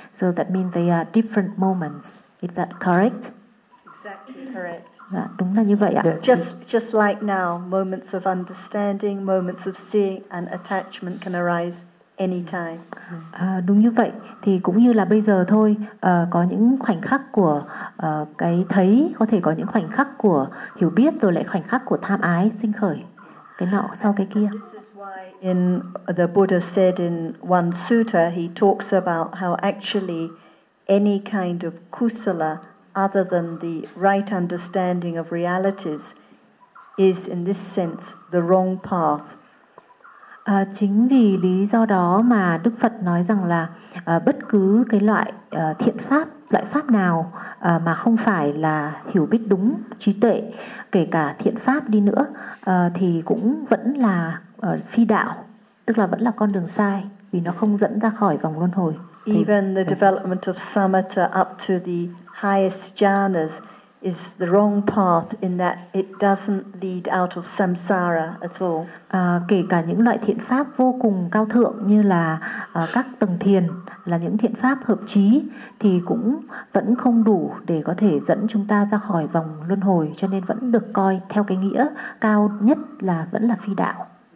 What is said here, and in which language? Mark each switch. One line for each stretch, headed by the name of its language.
English: So that means they are different moments. Is that correct? Exactly correct.
Vietnamese: Dạ, đúng là như vậy ạ.
English: Just like now, moments of understanding, moments of seeing and attachment can arise anytime.
Vietnamese: Đúng như vậy. Thì cũng như là bây giờ thôi, có những khoảnh khắc của cái thấy, có thể có những khoảnh khắc của hiểu biết, rồi lại khoảnh khắc của tham ái sinh khởi. Cái nọ sau cái kia.
English: In the Buddha said in one sutta, he talks about how actually any kind of kusala other than the right understanding of realities is in this sense the wrong path.
Vietnamese: Chính vì lý do đó mà Đức Phật nói rằng là bất cứ cái loại thiện pháp, loại pháp nào mà không phải là hiểu biết đúng trí tuệ, kể cả thiện pháp đi nữa thì cũng vẫn là phi đạo, tức là vẫn là con đường sai vì nó không dẫn ra khỏi vòng luân hồi.
English: Even the development of samatha up to the highest jhanas is the wrong path in that it doesn't lead out of samsara at all.
Vietnamese: Kể cả những loại thiện pháp vô cùng cao thượng như là các tầng thiền, là những thiện pháp hợp trí, thì cũng vẫn không đủ để có thể dẫn chúng ta ra khỏi vòng luân hồi, cho nên vẫn được coi theo cái nghĩa cao nhất là vẫn là phi đạo.